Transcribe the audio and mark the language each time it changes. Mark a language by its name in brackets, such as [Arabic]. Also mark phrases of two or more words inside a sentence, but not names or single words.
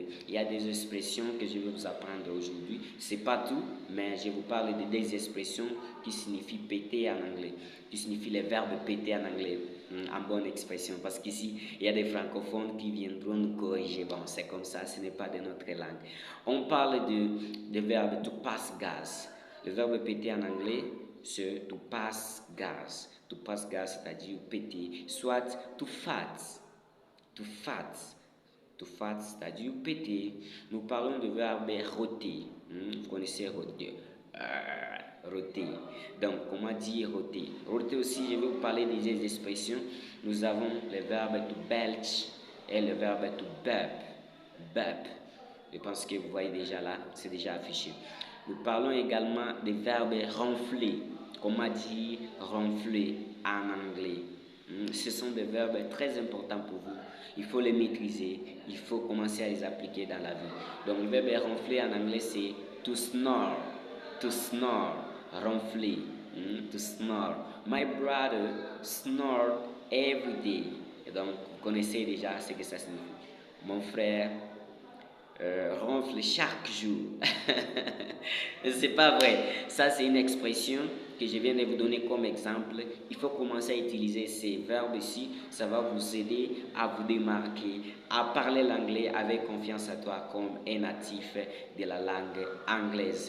[French] Il y a des expressions que je vais vous apprendre aujourd'hui. C'est pas tout, mais je vous parle de des expressions qui signifient péter en anglais, qui signifient le verbe péter en anglais, en bonne expression. Parce qu'ici, il y a des francophones qui viendront nous corriger. Bon, c'est comme ça, ce n'est pas de notre langue. On parle de verbe [English] to pass gas. [French] Le verbe péter en anglais, c'est [English] to pass gas. To pass gas, [French] c'est-à-dire péter. Soit [English] to fat. To fat. To fat, [French] c'est-à-dire péter. Nous parlons du verbe rôter. Vous connaissez rôter. Rôter. Donc, comment dire rôter? Rôter aussi, je vais vous parler des expressions. Nous avons le verbe [English] to belch [French] et le verbe [English] to burp. [French] Burp. Je pense que vous voyez déjà là, c'est déjà affiché. Nous parlons également des verbes ronfler. Comment dire ronfler en anglais? Ce sont des verbes très importants pour vous. Il faut les maîtriser. Il faut commencer à les appliquer dans la vie. Donc, le verbe ronfler en anglais, c'est [English] to snore. To snore. Ronfler. To snore. My brother snored every day. [French] Et donc, vous connaissez déjà ce que ça signifie. Mon frère ronfle chaque jour. C'est pas vrai. Ça, c'est une expression que je viens de vous donner comme exemple. Il faut commencer à utiliser ces verbes ici. Ça va vous aider à vous démarquer, à parler l'anglais avec confiance à toi comme un natif de la langue anglaise.